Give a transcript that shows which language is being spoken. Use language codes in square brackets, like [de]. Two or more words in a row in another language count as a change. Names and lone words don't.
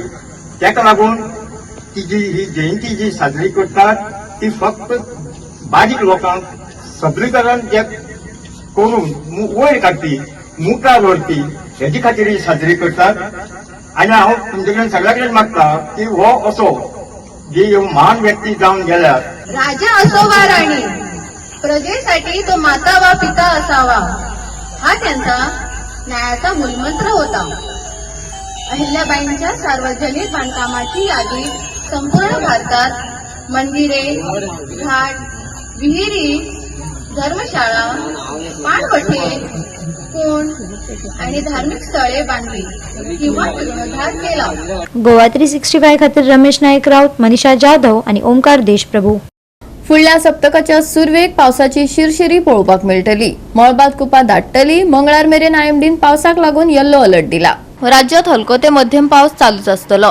[kok] तेका लागून तिजी ही जयंती जी साजरी करतात ती फक्त बारीक लोकांक सबलीकरण जे करून वयर काडटी मुखार व्हरती हेचे खातीर ही साजरी करतात. आनी हांव तुमचे कडेन सगळ्या कडेन मागता की हो असो जी महान व्यक्ती जावन गेल्यात [mr] राजा असो वा राणी प्रजेसाठी तो माता वा पिता असावा हा त्यांचा न्यायाचा मूलमंत्र होता. अहिल्याबाईंच्या सार्वजनिक बांधकामाची यादी संपूर्ण भारतात मंदिरे, घाट, विहिरी, धर्मशाळा, पाणवठे, कुंड आणि धार्मिक स्थळे बांधली किंवा जीर्णोद्धार केला. [kok] गोवा 365 खातीर रमेश नायक राऊत, मनीषा जाधव आणि ओमकार देशप्रभू. फुडल्या सप्तकाच्या सुरवेक पावसाची शिरशिरी पळोवपाक मेळटली. मळबात कुपा दाटतली. मंगळार मेरेन आयएमडीन पावसाक लागून [en] yellow alert [kok] दिला. राज्यात हलको ते मध्यम पावस चालूच आसतलो.